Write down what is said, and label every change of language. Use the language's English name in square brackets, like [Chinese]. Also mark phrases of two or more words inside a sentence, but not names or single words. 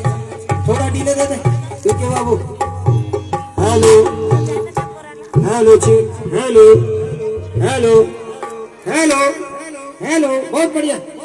[Hindi] थोड़ा डिले दे दे, ठीक है बाबू। [English] Hello, hello, chick, hello, hello, hello, hello, [Hindi] बहुत बढ़िया।